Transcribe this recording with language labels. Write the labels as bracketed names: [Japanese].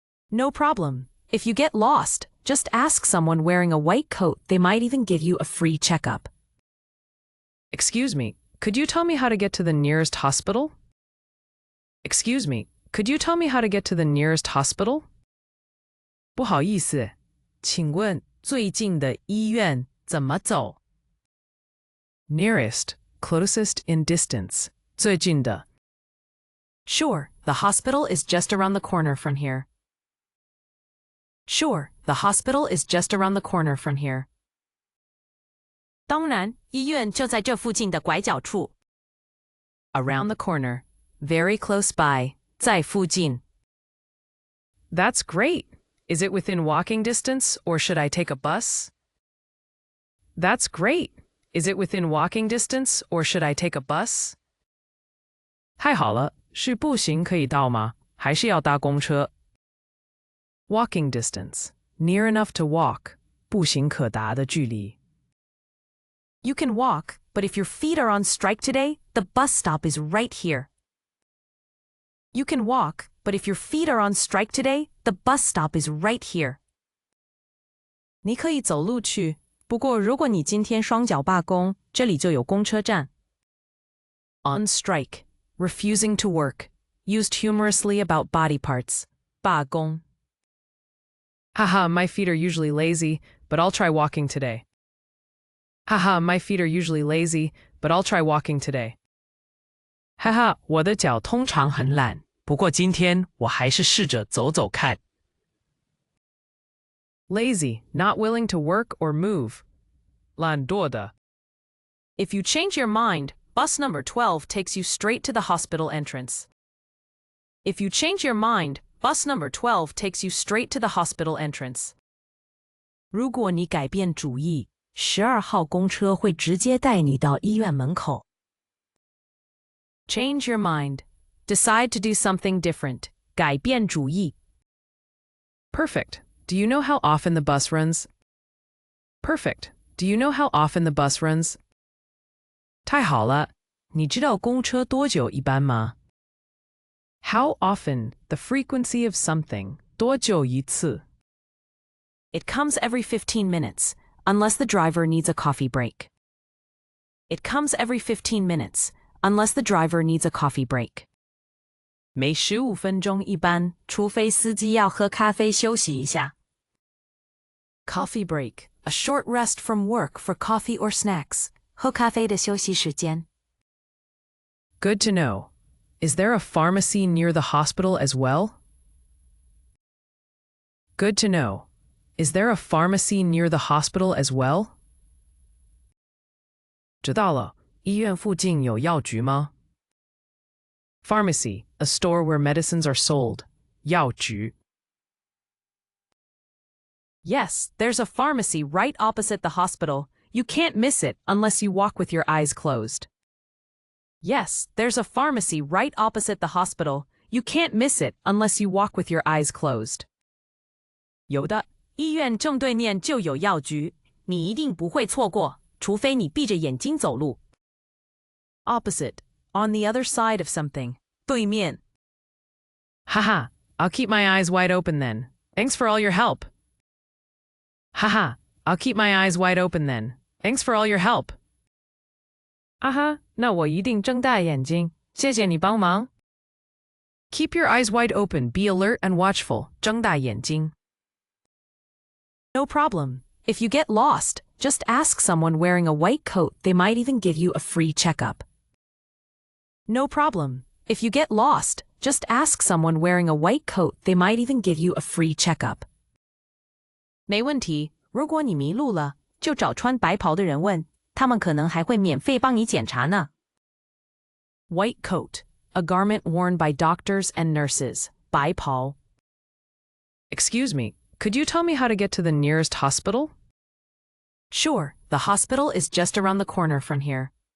[English] No problem. If you get lost, just ask someone wearing a white coat. They might even give you a free checkup. Excuse me, could you tell me how to get to the nearest hospital? Excuse me, could you tell me how to get to the nearest hospital? [Chinese] 不好意思，请问最近的医院怎么走？ [English] Nearest, closest in distance. [Chinese] 最近的. [English] Sure, the hospital is just around the corner from here. Sure, the hospital is just around the corner from here. [Chinese] 当然，医院就在这附近的拐角处。 [English] Around the corner, very close by, [Chinese] 在附近。 [English] That's great. Is it within walking distance, or should I take a bus? That's great. Is it within walking distance, or should I take a bus? [Chinese] 太好了，是步行可以到吗？还是要搭公车？ [English] Walking distance, near enough to walk, [Chinese] 步行可达的距离。 [English] You can walk, but if your feet are on strike today, the bus stop is right here. You can walk, but if your feet are on strike today, the bus stop is right here. [Chinese] 你可以走路去，不过如果你今天双脚罢工，这里就有公车站。 [English] On strike, refusing to work, used humorously about body parts. [Chinese] 罢工。 [English] Haha, my feet are usually lazy, but I'll try walking today. Haha, my feet are usually lazy, but I'll try walking today. [Chinese] 哈哈，我的脚通常很懒，不过今天我还是试着走走看。 [English] Lazy, not willing to work or move. [Chinese] 懒惰的。 [English] If you change your mind, bus number 12 takes you straight to the hospital entrance. If you change your mind, bus number 12 takes you straight to the hospital entrance. [Chinese] 如果你改变主意，12号公车会直接带你到医院门口。 [English] Change your mind. Decide to do something different. [Chinese] 改变主意。 [English] Perfect. Do you know how often the bus runs? Perfect. Do you know how often the bus runs? [Chinese] 太好了，你知道公车多久一班吗？ [English] How often, the frequency of something. [Chinese] 多久一次？ [English] It comes every 15 minutes, unless the driver needs a coffee break. It comes every 15 minutes, unless the driver needs a coffee break. [Chinese] 每15分钟一班，除非司机要喝咖啡休息一下。 [English] Coffee break, a short rest from work for coffee or snacks. [Chinese] 喝咖啡的休息时间。 [English] Good to know. Is there a pharmacy near the hospital as well? Good to know. Is there a pharmacy near the hospital as well? [Chinese] 知道了，医院附近有药局吗？ [English] Pharmacy, a store where medicines are sold. [Chinese] 药局。 [English] Yes, there's a pharmacy right opposite the hospital. You can't miss it unless you walk with your eyes closed. Yes, there's a pharmacy right opposite the hospital. You can't miss it unless you walk with your eyes closed. [Chinese] 有的，医院正对面就有药局，你一定不会错过，除非你闭着眼睛走路。 [English] Opposite. On the other side of something. [Chinese] 对面. [English] Haha, I'll keep my eyes wide open then. Thanks for all your help. Haha, I'll keep my eyes wide open then. Thanks for all your help. [Chinese] 啊哈，那我一定睁大眼睛，谢谢你帮忙。 [English] Keep your eyes wide open, be alert and watchful. [Chinese] 睁大眼睛. [English] No problem. If you get lost, just ask someone wearing a white coat. They might even give you a free checkup. No problem. If you get lost, just ask someone wearing a white coat. They might even give you a free checkup. [Chinese] 没问题，如果你迷路了，就找穿白袍的人问，他们可能还会免费帮你检查呢。 [English] White coat, a garment worn by doctors and nurses. [Chinese] 白袍. [English] Excuse me, could you tell me how to get to the nearest hospital? Sure, the hospital is just around the corner from here.